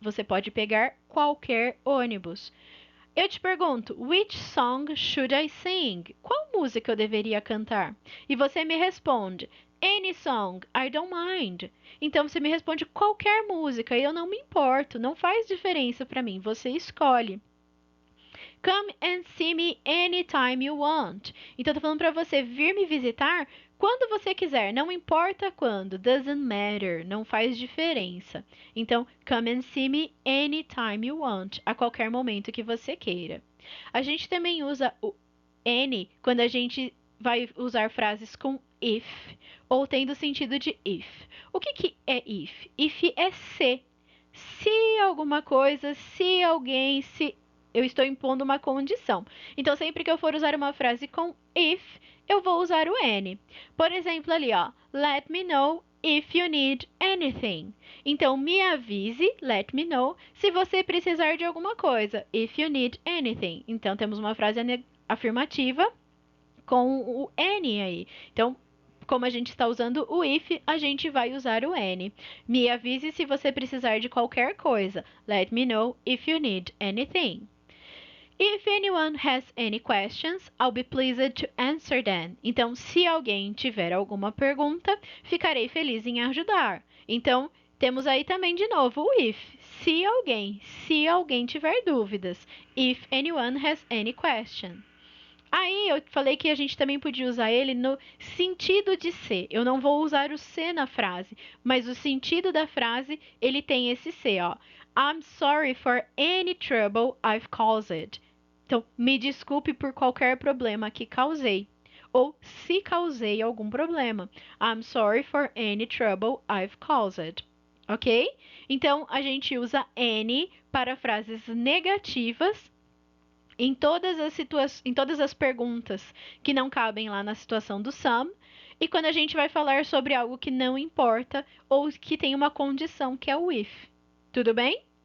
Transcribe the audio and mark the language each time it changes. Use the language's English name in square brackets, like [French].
[Portuguese] Você pode pegar qualquer ônibus. Eu te pergunto, [English] which song should I sing? [Portuguese] Qual música eu deveria cantar? E você me responde, [English] any song, I don't mind. [Portuguese] Então você me responde qualquer música e eu não me importo, não faz diferença para mim, você escolhe. [English] Come and see me anytime you want. [Portuguese] Então, eu tô falando para você vir me visitar quando você quiser, não importa quando. [English] Doesn't matter, [Portuguese] não faz diferença. Então, [English] come and see me anytime you want, [Portuguese] a qualquer momento que você queira. A gente também usa o N quando a gente vai usar frases com if ou tendo sentido de if. O que é if? If é se. Se alguma coisa, se alguém, se eu estou impondo uma condição. Então, sempre que eu for usar uma frase com if, eu vou usar o N. Por exemplo, ali, ó, [English] let me know if you need anything. [Portuguese] Então, me avise, [English] let me know, [Portuguese] se você precisar de alguma coisa. [English] If you need anything. [Portuguese] Então, temos uma frase afirmativa com o N aí. Então, como a gente está usando o if, a gente vai usar o N. Me avise se você precisar de qualquer coisa. [English] Let me know if you need anything. If anyone has any questions, I'll be pleased to answer them. [Portuguese] Então, se alguém tiver alguma pergunta, ficarei feliz em ajudar. Então, temos aí também de novo o if. Se alguém tiver dúvidas. If anyone has any question. Aí eu falei que a gente também podia usar ele no sentido de ser. Eu não vou usar o ser na frase, mas o sentido da frase, ele tem esse ser, ó. [English] I'm sorry for any trouble I've caused. [Portuguese] Então, me desculpe por qualquer problema que causei. Ou se causei algum problema. [English] I'm sorry for any trouble I've caused. [Portuguese] Ok? Então, a gente usa any para frases negativas em todas as perguntas que não cabem lá na situação do some, e quando a gente vai falar sobre algo que não importa ou que tem uma condição que é o if. Tudo bem?